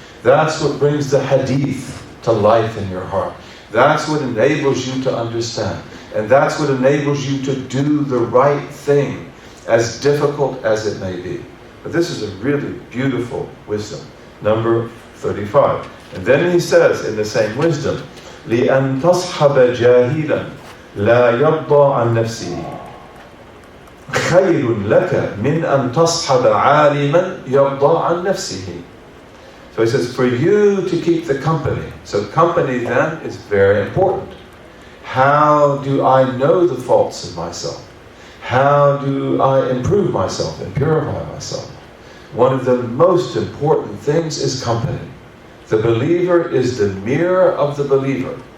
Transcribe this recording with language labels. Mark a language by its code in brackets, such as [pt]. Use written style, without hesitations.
[en] That's what brings the hadith to life in your heart. That's what enables you to understand. And that's what enables you to do the right thing, as difficult as it may be. But this is a really beautiful wisdom. Number 35. And then he says in the same wisdom, [ar] لأن تصحب جاهلا لا يرضى عن نفسه خير لك من أن تصحب عالما يرضى عن نفسه. [en] So he says, for you to keep the company. So company then is very important. How do I know the faults of myself? How do I improve myself and purify myself? One of the most important things is company. The believer is the mirror of the believer.